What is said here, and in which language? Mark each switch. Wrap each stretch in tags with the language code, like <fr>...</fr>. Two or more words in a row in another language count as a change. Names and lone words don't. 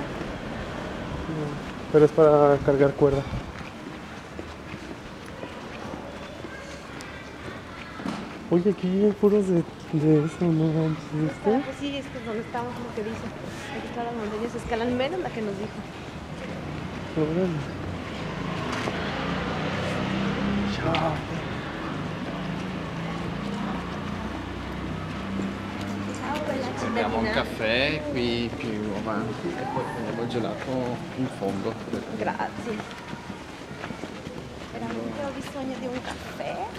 <es>Pero es para cargar cuerda. Oye, aquí hay puros de eso, no manches, ¿viste? Pues sí, es que es donde estamos, lo que dice. Aquí todas las montañas se escalan menos la que nos dijo. Órale.</es> <it>Ciao. Abbiamo un caffè qui più avanti e poi prendiamo il gelato in fondo. Grazie. Veramente ho bisogno di un caffè.</it>